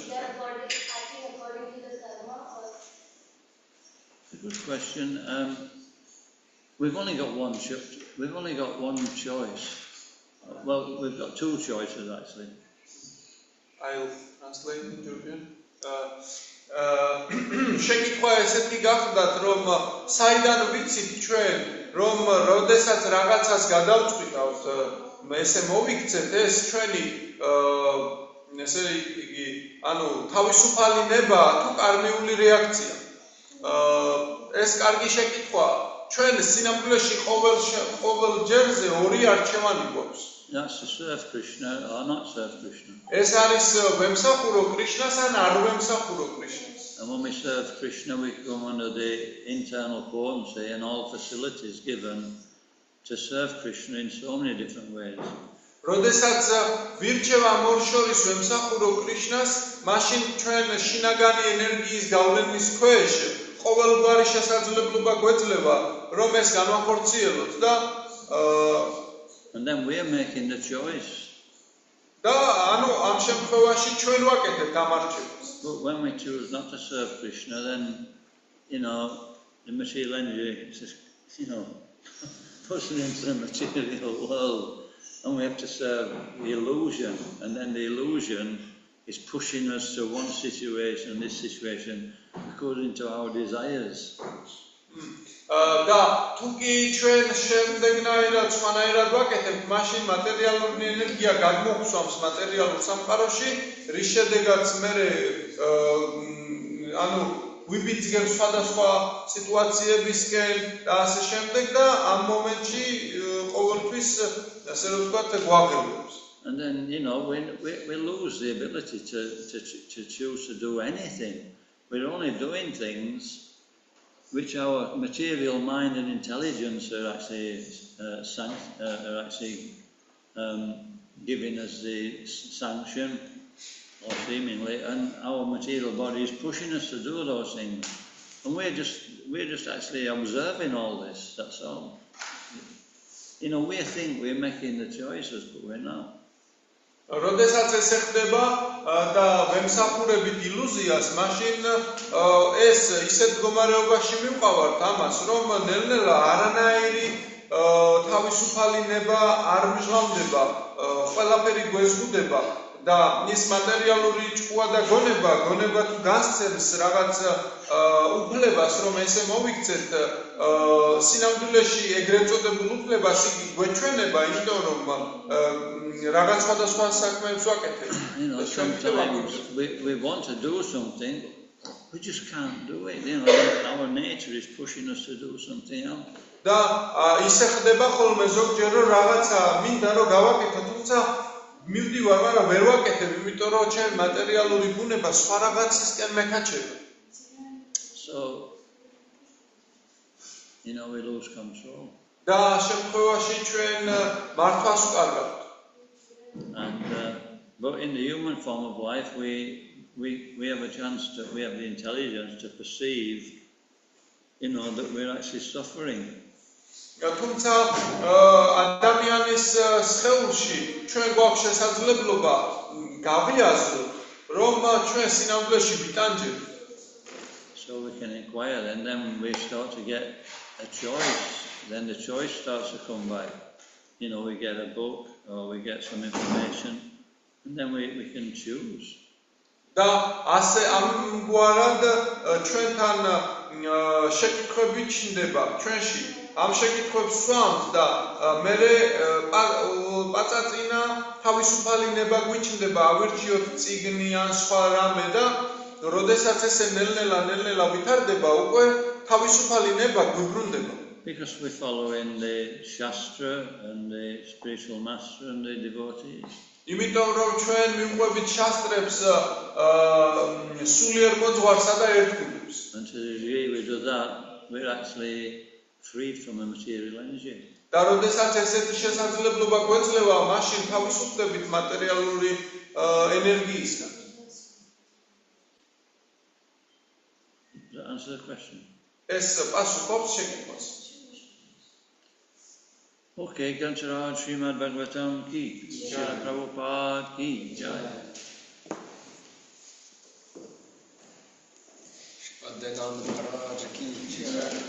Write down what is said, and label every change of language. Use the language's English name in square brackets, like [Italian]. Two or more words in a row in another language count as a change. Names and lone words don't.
[English] we are acting according to the karma or It's a good question. We've only got one choice. Well, we've got two choices actually. I'll translate in Georgian. [Georgian] შეკითხვა ესეთი გახდათ, რომ საიდან ვიცით ჩვენ, რომ როდესაც რაღაცას გადავწყვიტავთ, ესე მოვიქცეთ ეს ჩვენი ესე იგი, ანუ თავისუფალი ნება თუ კარმიული რეაქცია. ეს კარგი შეკითხვაა. ჩვენ სინამდვილეში ყოველ ჯერზე ორი არჩევანი გვაქვს. [English] That's to serve Krishna or not serve Krishna. [Georgian] ეს არის ვემსახურო კრიშნას ან არ ვემსახურო კრიშნას. [English] And when we serve Krishna, we come under the internal potency and all facilities given to serve Krishna in so many different ways. [Georgian] როდესაც ვირჩევა ორ შორის ვემსახურო კრიშნას, მაშინ ჩვენ შინაგანი ენერგიის გავლენის ქვეშ ყოველგვარი შესაძლებლობა გვეძლევა, რომ ეს განვახორციელოთ და [English] And then we are making the choice. [Georgian] და ანუ ამ შემთხვევაში ჩვენ ვაკეთებთ ამ არჩევას. [English] But when we choose not to serve Krishna, then, the material energy just, puts us into the material world. And we have to serve the illusion. And then the illusion is pushing us to one situation, this situation, according to our desires. [Georgian] და თუ კი ჩვენ შემდეგნაირად სხვანაირად ვაკეთებთ, მაშინ მატერიალური ენერგია გადმოგვსვამს მატერიალურ სამყაროში, რის შედეგად მე ანუ ვიბიძგებთ სხვადასხვა სიტუაციებისკენ და ასე შემდეგ და ამ მომენტში ყოველთვის ასე რომ ვთქვათ გვაღელვებს. [English] And then, we lose the ability to choose to do anything. We're only doing things which our material mind and intelligence are actually giving us the sanction, or seemingly, and our material body is pushing us to do those things, and we're just actually observing all this. That's all. We think we're making the choices, but we're not. [Georgian] როდესაც ეს ხდება და ვემსახურებით ილუზიას, მაშინ ეს ისეთ მდგომარეობაში მივყავართ ამას, რომ ნელ-ნელა არანაირი თავისუფალი ნება არ მჟღავდება, ყველაფერი გვეზღუდება და ის მატერიალური ჭკუა და გონება თუ გასცემს რაღაც უფლებას, რომ ესე მოვიქცეთ, სინამდვილეში ეგრეთ წოდებულ უფლებას იგი გვეჩვენება, იმიტომ რომ რაღაც სხვადასხვა საქმეებს ვაკეთებთ. [English] Sometimes we want to do something, we just can't do it. Our nature is pushing us to do something else. [Georgian] და ისე ხდება ხოლმე ზოგჯერ რომ რაღაცა მინდა რომ გავაკეთო, თუმცა მივდივარ, მაგრამ ვერ ვაკეთებ, იმიტომ რომ ჩემი მატერიალური ბუნება სხვა რაღაცისკენ მეკაჩება. [English] So, we lose control. [Georgian] და შემთხვევაში ჩვენ მართვას ვკარგავთ. [English] But in the human form of life, we have we have the intelligence to perceive, that we're actually suffering. [Georgian] თუმცა ადამიანის სხეულში ჩვენ გვაქვს შესაძლებლობა გავიაზროთ, რომ ჩვენ სინამდვილეში ვიტანჯებთ. [English] So we can inquire, and then we start to get a choice. Then the choice starts to come back. We get a book or we get some information, and then we can choose. [Georgian] და ასე ამგვარად ჩვენთან შეკითხვები ჩნდება ჩვენში, ამ შეკითხვებს ვსვამთ და მე პაწაწინა თავისუფალი ნება გვიჩნდება ავირჩიოთ წიგნი ან სხვა რამე და როდესაც ესე ნელ-ნელა ვითარდება უკვე თავისუფალი ნება გვიბრუნდება. [English] Because we follow in the Shastra and the spiritual master and the devotees. [Georgian] იმიტომ რომ ჩვენ მივყვებით შასტრებს სულიერ მოძღვარსა და ერთგულებს. [English] And to the degree we do that, we're actually freed from the material energy. [Georgian] და როდესაც ესეთი შესაძლებლობა გვეძლევა, მაშინ თავისუფლდებით მატერიალური ენერგიისგან. [English] Does that answer the question? [Georgian] ეს პასუხობს შეკითხვას. [Hindi] ओके, गंचराज श्रीमद् भागवतम् की, श्रील प्रभुपाद की जय. अद्वैत महाराज की जय.